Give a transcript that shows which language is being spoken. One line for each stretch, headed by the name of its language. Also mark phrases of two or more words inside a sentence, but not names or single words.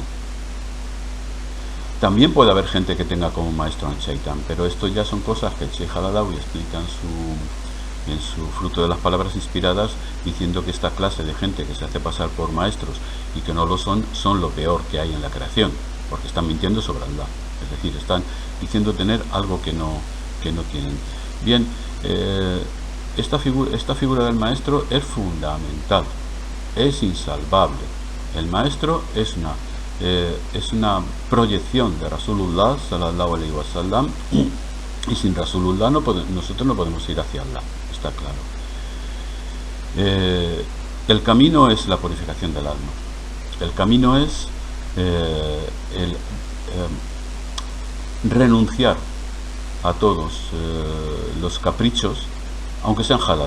Spanish: También puede haber gente que tenga como maestro al Chaitán, pero esto ya son cosas que el Sheikh al-Adawi explica en su Fruto de las Palabras Inspiradas, diciendo que esta clase de gente que se hace pasar por maestros y que no lo son lo peor que hay en la creación, porque están mintiendo sobre Allah, es decir, están diciendo tener algo que no tienen. Bien, esta figura del maestro es fundamental, es insalvable. El maestro es una proyección de Rasulullah
Arabic: صلى الله عليه وسلم,
Spanish: y sin Rasulullah nosotros no podemos ir hacia Allah, está claro. El camino es la purificación del alma, el camino es renunciar a todos los caprichos, aunque sean halal.